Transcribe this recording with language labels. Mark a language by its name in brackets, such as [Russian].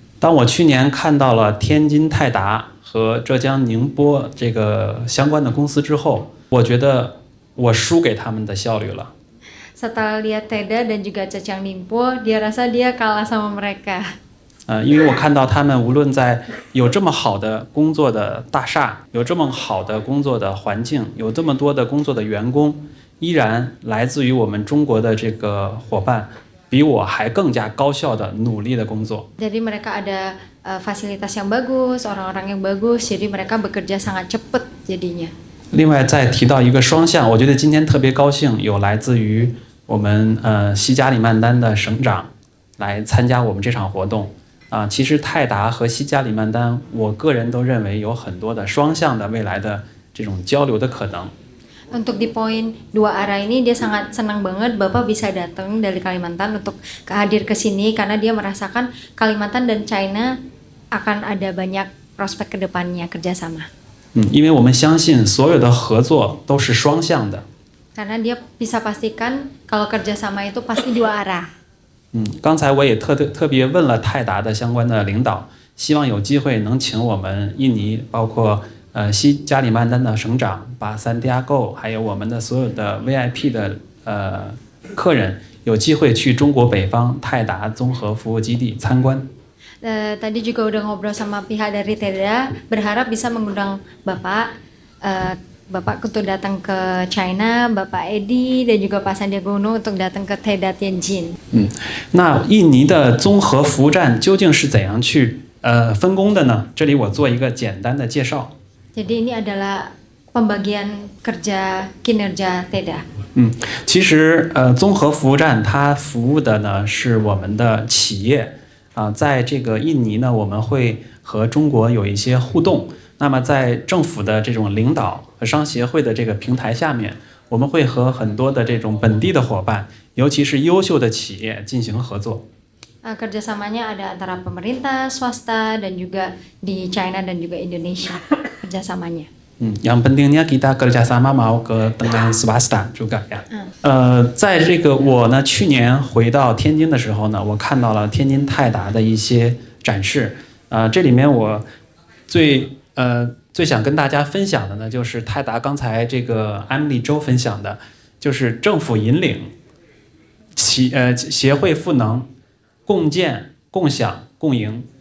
[Chinese] 当我去年看到了天津泰达和浙江宁波这个相关的公司之后，我觉得我输给他们的效率了。 [Indonesian] Setelah lihat TEDA dan juga Zhejiang Ningbo, dia rasa dia kalah sama mereka. [Chinese] 因为我看到他们无论在有这么好的工作的大厦，有这么好的工作的环境，有这么多的工作的员工，依然来自于我们中国的这个伙伴，比我还更加高效的努力的工作。 [Indonesian] Jadi mereka ada fasilitas yang bagus, orang-orang yang bagus, jadi mereka bekerja sangat cepat jadinya. [Chinese] 另外再提到一个双向，我觉得今天特别高兴，有来自于我们西加里曼丹的省长来参加我们这场活动。其实泰达和西加里曼丹，我个人都认为有很多的双向的未来的这种交流的可能。 [Indonesian] Untuk di poin dua arah ini dia sangat senang banget Bapak bisa datang dari Kalimantan untuk hadir ke sini karena dia merasakan Kalimantan dan China akan ada banyak prospek ke depannya kerjasama. [Chinese] 因为我们相信所有的合作都是双向的。 [Indonesian] Karena dia bisa pastikan kalau kerjasama itu pasti dua arah. [Chinese] 刚才我也特别问了泰达的相关的领导，希望有机会能请我们印尼，包括西加里曼丹的省长，把Santiago还有我们的所有的 VIP 的客人，有机会去中国北方泰达综合服务基地参观。 [Indonesian] Tadi juga udah ngobrol sama pihak dari TEDA, berharap bisa mengundang Bapak untuk datang ke China, Bapak Edi dan juga Pak Sandiaga Uno untuk datang ke TEDA Tianjin. [Chinese] 那印尼的综合服务站究竟是怎样去分工的呢？这里我做一个简单的介绍。 [Indonesian] Jadi ini adalah pembagian kerja kinerja TEDA. [Chinese] 其实综合服务站它服务的呢是我们的企业在这个印尼呢，我们会和中国有一些互动。那么在政府的这种领导和商协会的这个平台下面，我们会和很多的这种本地的伙伴，尤其是优秀的企业进行合作。 [Indonesian] Kerjasamanya ada antara pemerintah, swasta dan juga di China dan juga Indonesia kerjasamanya. Yang pentingnya kita kerjasama mau ke dengan swasta juga ya. [Chinese] 在这个我呢去年回到天津的时候呢，我看到了天津泰达的一些展示。这里面我最想跟大家分享的呢，就是泰达刚才这个Emily周分享的，就是政府引领协会赋能共建共享共赢。